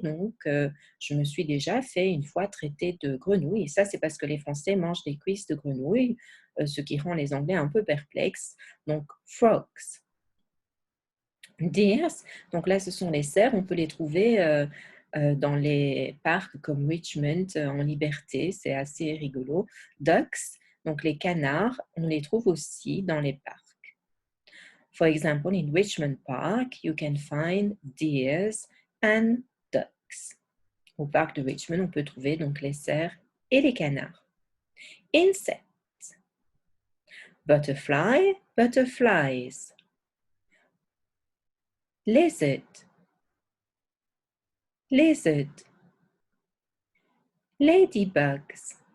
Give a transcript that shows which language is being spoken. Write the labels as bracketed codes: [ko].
[fr] Donc, je me suis déjà fait une fois traiter de grenouille. Et ça, c'est parce que les Français mangent des cuisses de grenouille, ce qui rend les Anglais un peu perplexes. Donc, frogs. Deers, donc là, ce sont les cerfs. On peut les trouver dans les parcs comme Richmond en liberté. C'est assez rigolo. Ducks, donc les canards, on les trouve aussi dans les parcs. [en] For example, in Richmond Park, you can find deers and ducks. [fr] Au parc de Richmond, on peut trouver donc les cerfs et les canards. [en] Insects. Butterfly, butterflies. Lizard. Lizard. Ladybugs.